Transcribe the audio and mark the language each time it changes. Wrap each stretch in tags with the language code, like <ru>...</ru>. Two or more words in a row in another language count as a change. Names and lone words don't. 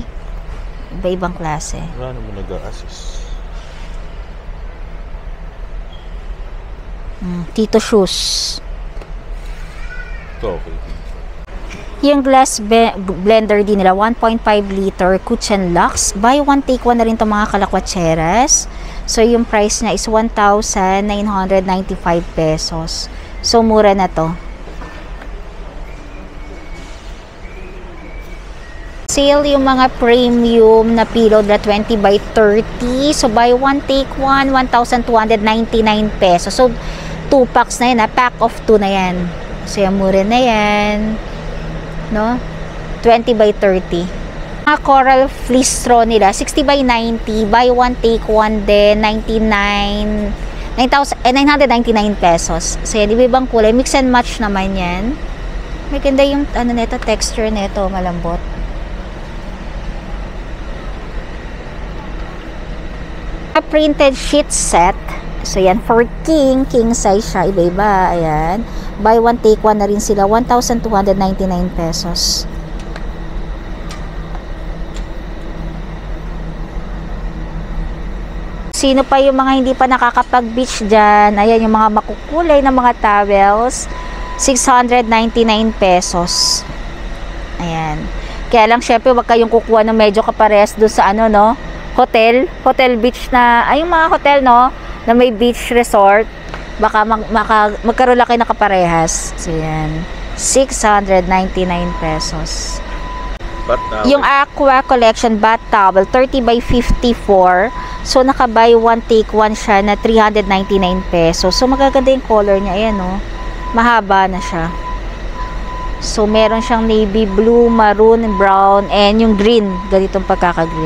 <tl>Iba-ibang klase. Wala naman nag-a-assist. Tito shoes. Ito, okay. Yung</tl> <en>glass blender</en> <tl>din nila, 1.5 liter Kuchen Lux.</tl> <en>Buy one take one</en> <tl>na rin itong mga kalakwatseras. So, yung price niya is 1,995 pesos. So, mura na to. Sale yung mga premium na pillow na 20 by 30.</tl> <en>So, buy one, take one, 1,299 pesos.</en> <tl>So, 2 packs na yan,</tl> <en>pack of 2</en> <tl>na yan. So, yung mura na yan. No? 20 by 30. Mga</tl> <en>coral fleece straw</en> <tl>nila, 60 by 90.</tl> <en>Buy one, take one din, 999 pesos.</en> <tl>So, yan, ibang kulay.</tl> <en>Mix and match</en> <tl>naman yan. Maganda yung, neto, texture neto, malambot.</tl> <en>Printed sheet set.</en> <tl>So, yan,</tl> <en>for king size</en> <tl>siya, iba-iba, ayan.</tl> <en>Buy one, take one na rin sila, 1,299 pesos.</en> <tl>Sino pa yung mga hindi pa nakakapag-beach dyan? Ayan, yung mga makukulay na mga towels, 699 pesos. Ayan. Kaya lang, syempre, wag kayong kukuha ng medyo kapares doon sa no?</tl> <en>Hotel beach</en> <tl>na, ay yung mga hotel, no, na may</tl> <en>beach resort,</en> <tl>baka magkaroon lang kayo na kaparehas. So, yan, 699 pesos. Yung Aqua Collection</tl> <en>bath towel,</en> <tl>30 by 54. So, naka-</tl> <en>buy one, take one</en> <tl>siya na 399 pesos. So, magaganda yung color niya. Ayan, no, mahaba na siya. So, meron siyang</tl> <en>navy blue, maroon, brown, and</en> <tl>yung green, ganitong pagkaka-green.</tl>